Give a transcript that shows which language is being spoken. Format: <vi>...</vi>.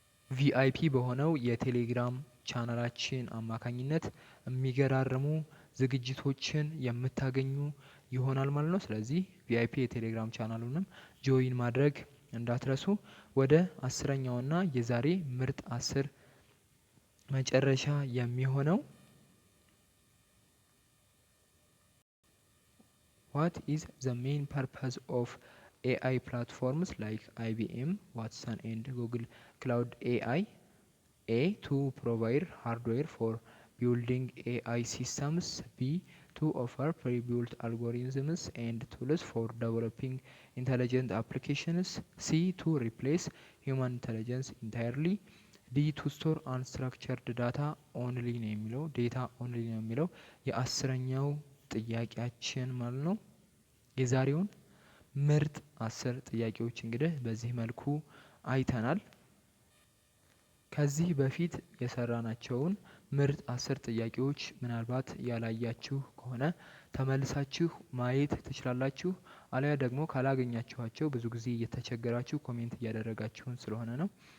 <am>ቪአይፒ በሆነው የቴሌግራም ቻናላችን አማካኝነት የሚገራርሙ ዝግጅቶችን የምታገኙ ይሆናል ማለት ነው። ስለዚህ ቪአይፒ የቴሌግራም ቻናሉንም ጆይን ማድረግ እንዳትረሱ። ወደ 10ኛውና የዛሬ ምርጥ 10 መጨረሻ የሚሆነው</am> <en>what is the main purpose of AI platforms like IBM, Watson and Google Cloud AI? A. To provide hardware for building AI systems. B. To offer pre-built algorithms and tools for developing intelligent applications. C. To replace human intelligence entirely. D. To store unstructured data only</en> <am>ነው የሚለው ዴታ ኦንሊ ነው የሚለው የ10ኛው ጥያቄያችን ማለት ነው። የዛሬውን ምርጥ 10 ጥያቄዎች እንግዲህ በዚህ መልኩ አይተናል። ከዚህ በፊት የሰራናቸውን ምርጥ 10 ጥያቄዎች ምናልባት ያላያችሁ ከሆነ ተመልሳችሁ ማየት ትችላላችሁ። አለያ ደግሞ ካላገኛችኋቸው ብዙ ጊዜ እየተቸገራችሁ ኮሜንት እያደረጋችሁን ስለሆነ ነው።</am>